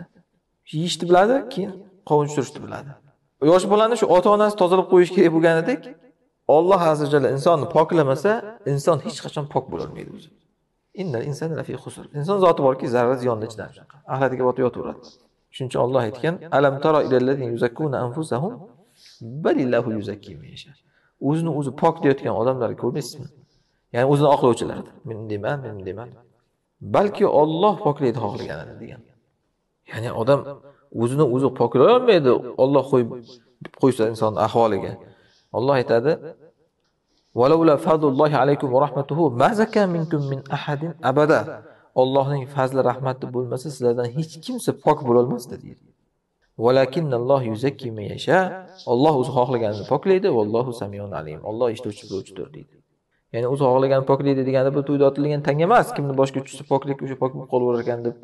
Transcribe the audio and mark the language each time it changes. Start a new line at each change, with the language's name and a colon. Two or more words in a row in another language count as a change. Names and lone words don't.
Uzbek: Yeyishni biladi, keyin qovunchtirishni biladi. Yosh bolani shu ota-onasi tozalab qo'yish kerak bo'lganidek, Alloh
Arabic: عز وجل
Uzbek: insonni poklamasa, inson hech qachon pok bo'la olmaydi o'zi.
Arabic: إن الإنسان لفي خسر.
Uzbek: Inson zoti borki, zarar ziyonda ichidan shunaqa. Axiratiga botib yotaveradi. Shuning uchun Alloh aytgan:
Arabic: "ألم تر إلى الذين يزكون أنفسهم بل الله يزكي من يشاء."
Uzbek: O'zini o'zi pok deyotgan odamlarni ko'rmaysizmi? Ya'ni o'zini oqlovchilar. Men deyman. Balki Alloh poklaydi xohlaganini degan. Ya'ni odam o'zini o'zi poklay olmaydi, Alloh qo'ysa insonning ahvoliga. Alloh aytadi:
Arabic: "ولولا فضل الله عليكم ورحمته ما زكى منكم من أحد أبدا."
Uzbek: Allohning fazli rahmati bo'lmasa, sizlardan hech kimsa pok bo'la olmasdi deydi.
Arabic: ولكن الله يزكي من يشاء.
Uzbek: Alloh o'zi xohlaganini poklaydi,
Arabic: والله سميع عليم.
Uzbek: Alloh eshituvchi biluvchidir deydi. Ya'ni o'zi xohlaganini poklaydi degani bu to'yda otilgan tanga emas, kimni boshqa tushsa poklik o'sha pok bo'lib qolaverar ekan deb.